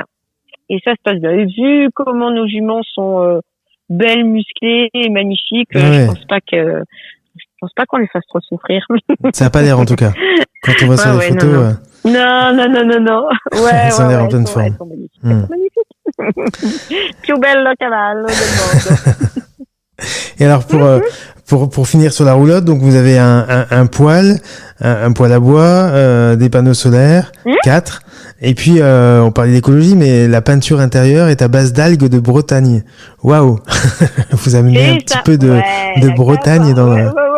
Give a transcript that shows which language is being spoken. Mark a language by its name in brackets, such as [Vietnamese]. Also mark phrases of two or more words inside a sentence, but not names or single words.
[French] Et vu comment nos juments sont belles, musclées et magnifiques, je pense pas qu'on les fasse trop souffrir. Ça n'a pas l'air en tout cas. Quand on voit sur les photos. Non. Ouais, ça a l'air en pleine forme. Elles sont magnifiques. Plus belle le [Italian] cavallo del mondo. [French] Et alors pour finir sur la roulotte, donc vous avez un poêle à bois, des panneaux solaires, 4. Et puis on parlait d'écologie, mais la peinture intérieure est à base d'algues de Bretagne. Waouh. Vous amenez un petit peu de Bretagne dans la...